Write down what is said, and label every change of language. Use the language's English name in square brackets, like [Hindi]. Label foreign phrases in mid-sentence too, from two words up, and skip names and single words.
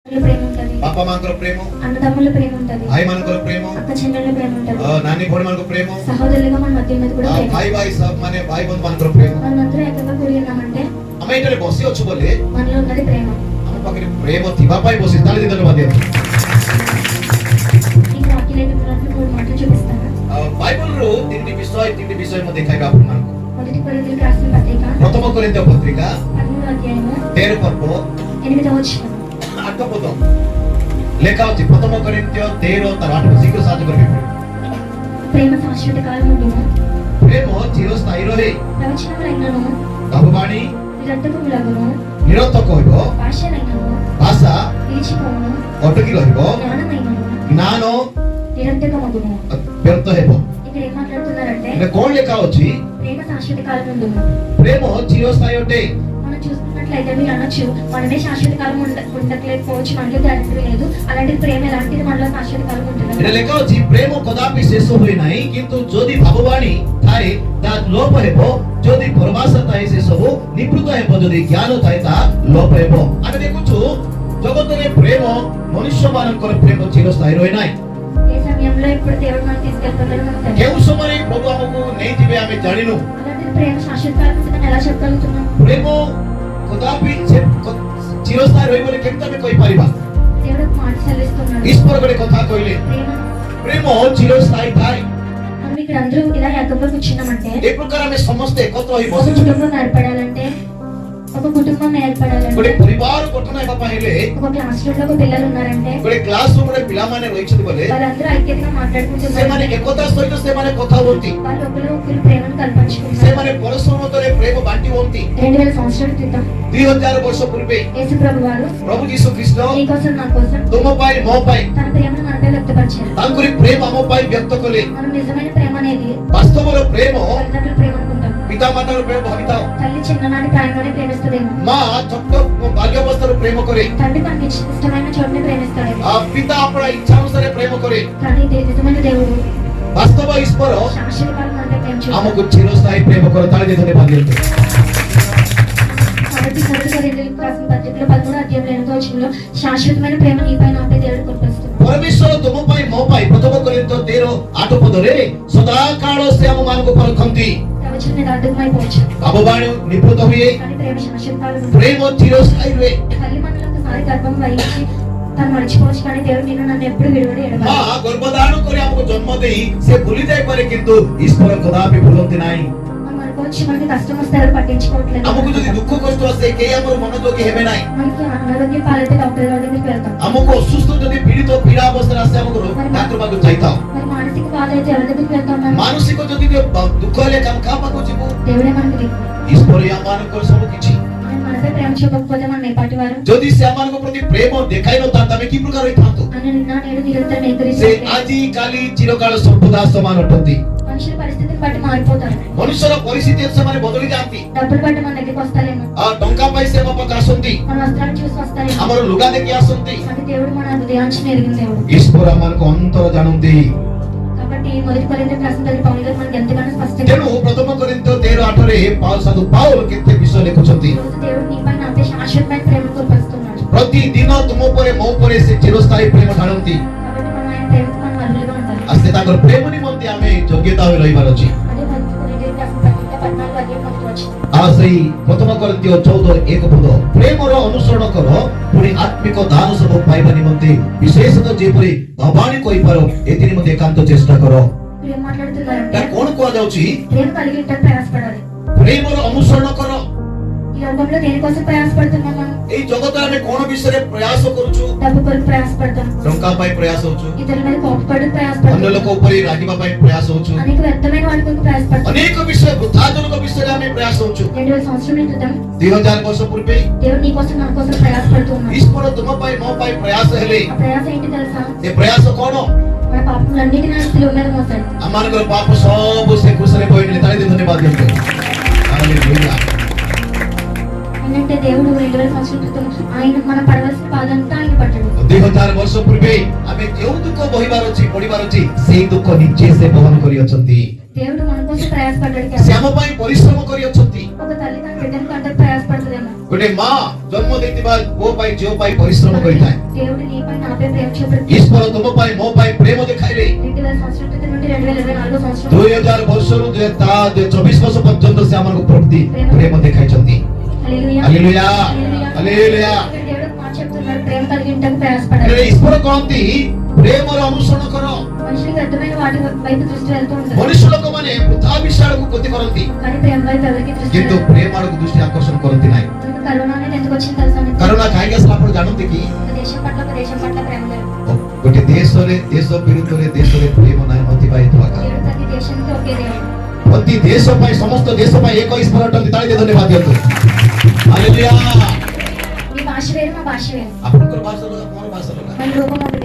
[Telugu] ప్రేమ ఉంటది, [Hindi] बापा मानकर प्रेम, [Telugu] అన్నదమ్ముల ప్రేమ ఉంటది, [Hindi] భాई मानकर प्रेम, [Telugu] అక్క చెల్లెళ్ళ ప్రేమ ఉంటది, [Hindi] नानी भोड़ी मानकर प्रेम, [Telugu] సహోదరులుగా మన మధ్య ఉన్నది కూడా ప్రేమ. [Hindi] भाई भाई सब माने भाई बंधु मानकर प्रेम. [Telugu] మనమందరం ఏకంగా కూడి ఉన్నామంటే [Odia] ଆମେ ଏଠାରେ ବସି ଅଛୁ ବୋଲି [Telugu] మనలో ఉన్నది ప్రేమ. [Odia] ଆମ ପାଖରେ ପ୍ରେମ ଥିବା ପାଇଁ ବସି ତାଳି ଦେଇ ଧନ୍ୟବାଦ ଦିଅନ୍ତୁ. [Telugu] ఈ వాక్యాలను మీకు మూడు మాటలు చూపిస్తాను. [Odia] ବାଇବଲରୁ ତିନିଟି ବିଷୟ ମୁଁ ଦେଖାଇବି ଆପଣମାନଙ୍କୁ. [Telugu] మొదటి కొరింథీయులకు రాసిన పత్రిక [Odia] ପ୍ରଥମ କୋରିନ୍ଥୀୟ ପତ୍ରିକା [Telugu] 13వ అధ్యాయము [Odia] 13 ପର୍ବ [Telugu] 8వ వచనం. [Odia] 8 ପଦ ଲେଖା ଅଛି. ପ୍ରଥମ କୋରିନ୍ଥୀୟ 13 ତାର 8 ଶୀଘ୍ର ସାହାଯ୍ୟ କରିବେ. [Telugu] ప్రేమ శాశ్వత కాలం ఉండును, [Odia] ପ୍ରେମ ଚିରସ୍ଥାୟୀ ରହେ, [Telugu] ప్రవచనములైనను [Odia] ଭାବବାଣୀ [Telugu] నిరర్థకములగును, [Odia] ନିରର୍ଥକ ହେବ, [Telugu] భాషలైనను [Odia] ଭାଷା [Telugu] నిలిచిపోవును, [Odia] ଅଟକି ରହିବ, [Telugu] జ్ఞానమైనను [Odia] ଜ୍ଞାନ [Telugu] నిరర్థకమగును. [Odia] ବ୍ୟର୍ଥ ହେବ. [Telugu] ఇక్కడ ఏం మాట్లాడుతున్నారంటే [Odia] ଏଟା କଣ ଲେଖା ଅଛି? [Telugu] ప్రేమ శాశ్వత కాలం ఉండును. [Odia] ପ୍ରେମ ଚିରସ୍ଥାୟୀ ଅଟେ. [Telugu] మనం చూసుకున్నట్లయితే మీరు అనొచ్చు మనమే శాశ్వత కాలం ఉండలేకపోవచ్చు, మనకి గ్యారెంటీ లేదు. అలాంటి ప్రేమ ఎలాంటిది మనలో శాశ్వత కాలం ఉంటుంది. [Odia] ଏଟା ଲେଖା ଅଛି ପ୍ରେମ କଦାପି ଶେଷ ହୁଏ ନାହିଁ, କିନ୍ତୁ ଯଦି ଭାବବାଣୀ ଥାଏ ତାହା ଲୋପ ହେବ, ଯଦି ପରଭାଷା ଥାଏ ସେ ସବୁ ନିବୃତ ହେବ, ଯଦି ଜ୍ଞାନ ଥାଏ ତାହା ଲୋପ ହେବ. ଆମେ ଦେଖୁଛୁ ଜଗତରେ ପ୍ରେମ ମନୁଷ୍ୟମାନଙ୍କର ପ୍ରେମ ଚିରସ୍ଥାୟୀ ରହେ ନାହିଁ. [Telugu] ఏ సమయంలో ఇప్పుడు దేవుడు మనం తీసుకెళ్తాడో మనకు తెలియదు. [Odia] କେଉଁ ସମୟରେ ପ୍ରଭୁ ଆମକୁ ନେଇଯିବେ ଆମେ ଜାଣିନୁ. [Telugu] అలాంటి ప్రేమ శాశ్వత కాలం ఉంటుందని ఎలా చెప్పగలుగుతున్నాం? [Odia] ପ୍ରେମ କଦାପି ଚିରସ୍ଥାୟୀ ରହିବ ବୋଲି କେମିତି ଆମେ କହିପାରିବା? [Telugu] దేవుడు ఒక మాట సెలవిస్తున్నాడు. [Odia] ଈଶ୍ୱର ଗୋଟେ କଥା କହିଲେ [Telugu] ప్రేమ [Odia] ପ୍ରେମ ଚିରସ୍ଥାୟୀ ଥାଏ. [Telugu] మనం ఇక్కడ అందరూ ఇలా ఏకగ్రీవం కూర్చున్నామంటే [Odia] ଏ ପ୍ରକାର ଆମେ ସମସ୍ତେ ଏକତ୍ର ହୋଇ [Telugu] ఒక [Odia] ବସିଛୁ. [Telugu] కుటుంబం ఏర్పడాలంటే ఒక కుటుంబం ఏర్పడాలంటే [Odia] ଗୋଟେ ପରିବାର ଗଠନ ହେବା ପାଇଁ ହେଲେ [Telugu] ఒక [English] class room [Telugu] లో ఒక పిల్లలు ఉన్నారంటే [Odia] ଗୋଟେ [English] class room [Odia] ରେ ପିଲାମାନେ ରହିଛନ୍ତି ବୋଲେ [Telugu] వాళ్ళందరూ ఐక్యతగా మాట్లాడుకుంటున్నారు. [Odia] ସେମାନେ ଏକତା ସହିତ ସେମାନେ କଥା ହୁଅନ୍ତି, [Telugu] వాళ్ళు ఒకరు ఒకరు ప్రేమను కల్పించుకుంటారు. [Odia] ସେମାନେ ପରସ୍ପର ମଧ୍ୟରେ ପ୍ରେମ ବାଣ୍ଟି ହୁଅନ୍ତି. [Telugu] 2000 సంవత్సరాల క్రితం [Odia] 2000 ବର୍ଷ ପୂର୍ବେ [Telugu] యేసు ప్రభు వారు [Odia] ପ୍ରଭୁ ଯୀଶୁ ଖ୍ରୀଷ୍ଟ [Telugu] నీ కోసం నా కోసం [Odia] ତୁମ ପାଇଁ ମୋ ପାଇଁ [Telugu] తన ప్రేమను మనపై వ్యక్తపరిచారు. [Odia] ତାଙ୍କରି ପ୍ରେମ ଆମ ପାଇଁ ବ୍ୟକ୍ତ କଲେ. [Telugu] మనం నిజమైన ప్రేమ అనేది [Odia] ବାସ୍ତବର ପ୍ରେమ [Telugu] తల్లిదండ్రుల ప్రేమ అనుకుంటాం. [Odia] ପିତା ମାତାର ପ୍ରେମ ଭାବିଥାଉ. [Telugu] తల్లి చిన్ననాటి ప్రాయంలోనే ప్రేమిస్తుందేమో, [Odia] ମା ଛୋଟ ବାଲ୍ୟାବସ୍ଥାରୁ ପ୍ରେమ କରେ, [Telugu] తండ్రి మనకి ఇష్టమైన చోటుని ప్రేమిస్తాడేమో. [Odia] ପିତା ଆପଣା ଇଚ୍ଛା ଅନୁସାରେ ପ୍ରେମ କରେ. [Telugu] కానీ నిజమైన దేవుడు [Odia] ବାସ୍ତବ ଈଶ୍ୱର [Telugu] శాశ్వత కాలం మనపై ప్రేమ చూపుతాడు. [Odia] ଆମକୁ ଚିରସ୍ଥାୟୀ ପ୍ରେమ କରେ. ତାଳି ଦେଇ ଧନ୍ୟବାଦ ଦିଅନ୍ତୁ. [Telugu] కాబట్టి మొదటి కొరింథీయులకు రాసిన పత్రికలో 13వ అధ్యాయం 8వ వచనంలో శాశ్వతమైన ప్రేమ నీపై నాపై దేవుడు కురిపిస్తున్నాడు. [Odia] ପରମେଶ୍ୱର ତୁମ ପାଇଁ ମୋ ପାଇଁ ପ୍ରଥମ କୋରିନ୍ଥୀୟ 13:8 ପଦରେ ସଦାକାଳ ସେ ଆମମାନଙ୍କୁ ପରଖନ୍ତି. [Telugu] ప్రవచనం మీద అడ్డుమైపోవచ్చు, [Odia] ଭାବବାଣୀ ନିବୃତ ହୁଏ, [Telugu] కానీ ప్రేమ శాశ్వత కాలం ఉంటుంది. [Odia] ପ୍ରେମ ଚିରସ୍ଥାୟୀ ରୁହେ. [Telugu] తల్లి మనలో ఒకసారి గర్భం వహించి తను మర్చిపోవచ్చు, కానీ దేవుడు నిన్ను నన్ను ఎప్పుడు విడువడి [Odia] ମା [Telugu] ఎడబాయడు. [Odia] ଗର୍ଭଧାରଣ କରି ଆମକୁ ଜନ୍ମ ଦେଇ ସେ ଭୁଲି ଯାଇପାରେ, କିନ୍ତୁ ଈଶ୍ୱର କଦାପି ଭୁଲନ୍ତି ନାହିଁ. [Telugu] మనం అనుకోవచ్చు మనకి కష్టం వస్తే ఎవరు పట్టించుకోవట్లేదు. [Odia] ଆମକୁ ଯଦି ଦୁଃଖ କଷ୍ଟ ଆସେ କେହି ଆମର ମନୋଯୋଗୀ ହେବେ ନାହିଁ. [Telugu] మనకి అనారోగ్యం పాలైతే డాక్టర్ గారి దగ్గరికి వెళ్తాం. [Odia] ଆମକୁ ଅସୁସ୍ଥ ଯଦି ପୀଡ଼ିତ ପୀଡ଼ା ଅବସ୍ଥାରେ ଆସେ ଆମକୁ ଡାକ୍ତର ପାଖକୁ ଯାଇଥାଉ. [Telugu] మరి మానసిక బాధ అయితే ఎవరి దగ్గరికి వెళ్తాం? మనం [Odia] ମାନସିକ ଯଦି ଦୁଃଖ ହେଲେ କାହା ପାଖକୁ ଯିବୁ? [Telugu] దేవుడే మనకి దిక్కు. [Odia] ଈଶ୍ୱର ଆମମାନଙ୍କର ସବୁ କିଛି. [Telugu] ఆయన మనపై ప్రేమ చూపకపోతే మనం ఏ పాటి వారు? [Odia] ଯଦି ସେ ଆମମାନଙ୍କ ପ୍ରତି ପ୍ରେମ ଦେଖାଇ ନଥାନ୍ତା ଆମେ କି ପ୍ରକାର ହୋଇଥାନ୍ତୁ? [Telugu] ఆయన నిన్న నేడు నిరంతరం [Odia] ସେ [Telugu] ఏకరీతిగా [Odia] ଆଜି କାଲି ଚିରକାଳ ସର୍ବଦା ସମାନ ଅଟନ୍ତି. [Telugu] మనుషుల పరిస్థితిని బట్టి మారిపోతారు. [Odia] ମନୁଷ୍ୟର ପରିସ୍ଥିତି ସେମାନେ ବଦଳି ଯାଆନ୍ତି. [Telugu] డబ్బులు బట్టి మన దగ్గరికి వస్తారేమో, [Odia] ଟଙ୍କା ପାଇଁ ସେ ଆମ ପାଖକୁ ଆସନ୍ତି, [Telugu] మన వస్త్రాలు చూసి వస్తారేమో, [Odia] ଆମର ଲୁଗା ଦେଖି ଆସନ୍ତି. [Telugu] కానీ దేవుడు మన హృదయాంశను ఎరిగిన దేవుడు. [Odia] ଈଶ୍ୱର ଆମମାନଙ୍କୁ ଅନ୍ତର ଜାଣନ୍ତି. [Telugu] కాబట్టి మొదటి కొరింథీయులకు రాసిన పత్రిక పౌలు గారు మనకి ఎంతగానో స్పష్టంగా [Odia] ତେଣୁ ପ୍ରଥମ କୋରିନ୍ଥୀୟ 13:8ରେ ସାଧୁ ପାଉଲ କେତେ ବିଷୟ ଲେଖୁଛନ୍ତି? [Telugu] ఈరోజు దేవుడు నీపై నాపై శాశ్వతమైన ప్రేమను కురిపిస్తున్నాడు. [Odia] ପ୍ରତିଦିନ ତୁମ ଉପରେ ମୋ ଉପରେ ସେ ଚିରସ୍ଥାୟୀ ପ୍ରେମ ଢାଳନ୍ତି. [Telugu] కాబట్టి మనం ఆయన ప్రేమకు మనం అర్హులుగా ఉండాలి. [Odia] ଆଉ ସେ ତାଙ୍କର ପ୍ରେମ ନିମନ୍ତେ ଆମେ ଯୋଗ୍ୟତା ହୋଇ ରହିବାର ଅଛି. [Telugu] అదే మొదటి కొరింథీయులకు రాసిన పత్రిక 14వ అధ్యాయం 1వ వచనం. [Odia] ଆଉ ସେଇ ପ୍ରଥମ କୋରିନ୍ଥୀୟ 14:1 ପଦ ପ୍ରେମର ଅନୁସରଣ କର, ପୁଣି ଆତ୍ମିକ ଦାନ ସବୁ ପାଇବା ନିମନ୍ତେ ବିଶେଷତଃ ଯେପରି ଭବାନୀ କହିପାର ଏଥି ନିମନ୍ତେ ଏକାନ୍ତ ଚେଷ୍ଟା କର. [Telugu] ఇప్పుడు ఏం మాట్లాడుతున్నారంటే [Odia] ତା କଣ କୁହାଯାଉଛି? [Telugu] ప్రేమ కలిగి ఉండడానికి ప్రయాసపడాలి. [Odia] ପ୍ରେମର ଅନୁସରଣ କର. [Telugu] ఈ లోకంలో దేనికోసం ప్రయాసపడుతున్నాం? మనం [Odia] ଏଇ ଜଗତରେ ଆମେ କଣ ବିଷୟରେ ପ୍ରୟାସ କରୁଛୁ? [Telugu] డబ్బు కొరకు ప్రయాసపడతాం, [Odia] ଟଙ୍କା ପାଇଁ ପ୍ରୟାସ ହଉଛୁ, [Telugu] ఇతరుల మీద కోపపడి [Odia] ଅନ୍ୟ [Telugu] ప్రయాసపడతాం, [Odia] ଲୋକ ଉପରେ ରାଗିବା ପାଇଁ ପ୍ରୟାସ ହଉଛୁ, [Telugu] అనేక వ్యర్థమైన వాటి కొరకు ప్రయాసపడతాం. [Odia] ଅନେକ ବିଷୟ ବୃଦ୍ଧାଜନକ ବିଷୟରେ ଆମେ ପ୍ରୟାସ ହଉଛୁ. [Telugu] 2000 సంవత్సరాల క్రితం [Odia] 2000 ବର୍ଷ ପୂର୍ବେ [Telugu] దేవుడు నీ కోసం నా కోసం ప్రయాసపడుతూ ఉన్నాడు. [Odia] ଈଶ୍ୱର ତୁମ ପାଇଁ ମୋ ପାଇଁ ପ୍ରୟାସ ହେଲେ [Telugu] ఆ ప్రయాస ఏంటి తెలుసా? [Odia] ସେ ପ୍ରୟାସ କଣ? [Telugu] మన పాపములన్నిటిని ఆయన శిలువ మీద మోసాడు. [Odia] ଆମମାନଙ୍କର ପାପ ସବୁ ସେ କୃଷରେ ବୋହିଲେ. ତାଳି ଦେଇ ଧନ୍ୟବାଦ ଦିଅନ୍ତୁ. ହାଲେଲୁୟା. [Telugu] ఏంటంటే దేవుడు 2000 సంవత్సరాల క్రితం ఆయన మన పడవలసిన బాధ అంతా ఆయన పట్టాడు. [Odia] 2000 ବର୍ଷ ପୂର୍ବେ ଆମେ ଯେଉଁ ଦୁଃଖ ବହିବାର ଅଛି ପଡିବାର ଅଛି ସେଇ ଦୁଃଖ ନିଜେ ସେ ବହନ କରି ଅଛନ୍ତି. [Telugu] దేవుడు మన కోసం కోసం ప్రయాసపడ్డాడు. [Odia] ସେ ଆମ ପାଇଁ ପରିଶ୍ରମ କରିଅଛନ୍ତି। [Telugu] ఒక తల్లి తన బిడ్డను కంటే ప్రయాసపడుతుందేమో. [Odia] ଗୋଟେ ମା ଜନ୍ମ ଦେଇଥିବା ପୁଅ ପାଇଁ ଝିଅ ପାଇଁ ପରିଶ୍ରମ କରିଥାଏ। [Telugu] దేవుడు నీపై నాపై ప్రేమ చూపుతాడు. [Odia] ଈଶ୍ୱର ତୁମ ପାଇଁ ମୋ ପାଇଁ ପ୍ରେମ ଦେଖାଇଲେ। [Telugu] 2000 సంవత్సరాల క్రితం నుండి 2024 సంవత్సరం [Odia] 2000 ବର୍ଷରୁ 24 ବର୍ଷ ପର୍ଯ୍ୟନ୍ତ ସେ ଆମକୁ ପ୍ରତି ପ୍ରେମ ଦେଖାଇଛନ୍ତି। [Telugu] హల్లెలూయా హల్లెలూయా హల్లెలూయా। ఇక్కడ దేవుడు మాట చెప్తున్నాడు, ప్రేమ కలిగి ఉండటకు ప్రయాసపడాలి. [Odia] ହେଲେ ଈଶ୍ୱର କହନ୍ତି ପ୍ରେମର ଅନୁସରଣ କର। [Telugu] మనుషులకు అర్థమైన వాటి వైపు దృష్టి వెళ్తూ ఉంటారు, [Odia] ମନୁଷ୍ୟ ଲୋକମାନେ ବୃଥା ବିଷୟ ଆଡକୁ ଗତି କରନ୍ତି, [Telugu] కానీ ప్రేమ వైపు ఎవరికి దృష్టి [Odia] କିନ୍ତୁ [Telugu] వెళ్ళదు. [Odia] ପ୍ରେମ ଆଡକୁ ଦୃଷ୍ଟି ఆకర్ଷణ କରନ୍ତି ନାହିଁ। [Telugu] మనకు కరోనా అనేది ఎందుకు వచ్చింది తెలుసా మీకు? [Odia] କାରଣ କାହିଁକି ଆସିଲା ଆପଣ ଜାଣନ୍ତି କି? [Telugu] ఒక దేశం పట్ల ప్రేమ లేదు. [Odia] ଗୋଟେ ଦେଶ ବିରୁଦ୍ଧରେ ଦେଶରେ ପ୍ରେମ ନାହିଁ ଅତିବାହିତ କାରଣ [Telugu] దేవుడు ప్రతి దేశానికి ఒకే దేవుడు. [Odia] ପ୍ରତି ଦେଶ ପାଇଁ ସମସ୍ତ ଦେଶ ପାଇଁ ଏକ ଈଶ୍ୱର ଅଟନ୍ତି। ତାଳି ଦେଇ ଧନ୍ୟବାଦ ଦିଅନ୍ତୁ। ହାଲେଲୁୟା। [Telugu] మీ భాష వేరు, మా భాష వేరు, [Odia] ଆପଣଙ୍କର ଭାଷା ଅଲଗା, ମୋର ଭାଷା ଅଲଗା, [Telugu] మన రూపం ఒకటే.